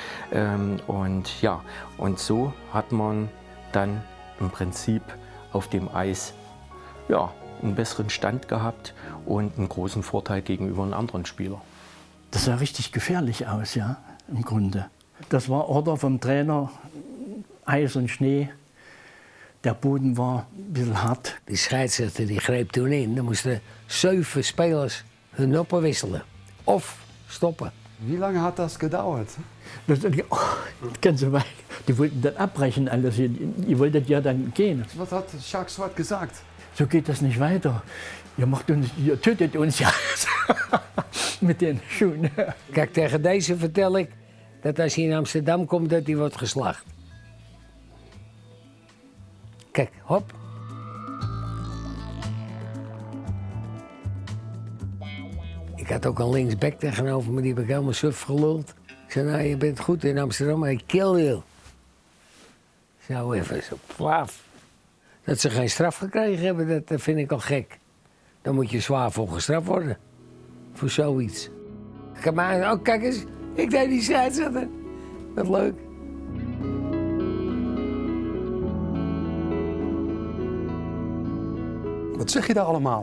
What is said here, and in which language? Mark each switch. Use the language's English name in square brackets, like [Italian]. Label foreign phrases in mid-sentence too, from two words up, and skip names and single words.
[German] Und so hat man dann im Prinzip auf dem Eis einen besseren Stand gehabt und einen großen Vorteil gegenüber einem anderen Spieler. Das sah richtig gefährlich aus, ja, im Grunde. Das war Order vom Trainer, Eis und Schnee. Der Boden war ein bisschen hart. [Dutch] Die scheidsrechter die greep toen in. Dan moesten 7 spelers hun noppen wisselen. Of stoppen. [German] Wie lange hat das gedauert? Das ganze Weile. Die wollten dann abbrechen alles. Ihr wolltet ja dann gehen. Was hat Jacques Swart gesagt? So geht das nicht weiter. Ihr tötet uns ja mit den Schuhen. [Dutch] Kijk, tegen deze vertel ik dat als hij in Amsterdam komt, dat hij wordt geslacht. Kijk, hop. Ik had ook een linksback tegenover me, die heb ik helemaal suf geluld. Ik zei, nou, je bent goed in Amsterdam, maar ik [English] kill you. [Dutch] Zo even, zo plaf. Dat ze geen straf gekregen hebben, dat vind ik al gek. Dan moet je zwaar voor gestraft worden. Voor zoiets. Maar, oh, kijk eens, ik deed die scheidsrechter. Wat leuk. Wat zeg je daar allemaal?